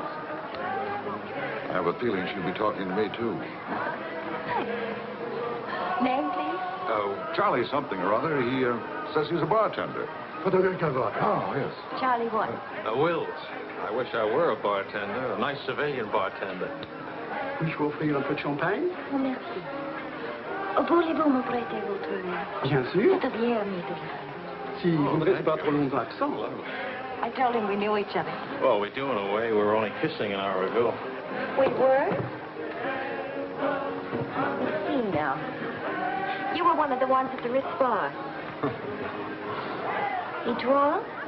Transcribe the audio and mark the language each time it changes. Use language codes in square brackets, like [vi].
[en] I have a feeling she'll be talking to me, too. Name, please? Charlie something or other. He says he's a bartender. Oh, yes. Charlie what? Wills. I wish I were a bartender, a nice civilian bartender. [fr] Puis-je vous offrir un peu de champagne? Oh, merci. Voulez-vous me prêter votre... Bien sûr. Cette bière, Mr. Si vous ne restez pas trop longtemps absent. [en] I told him we knew each other. Well, we do in a way. We were only kissing an hour ago. We were? Let's see now. You were one of the ones at the Ritz bar. [fr] Étoile?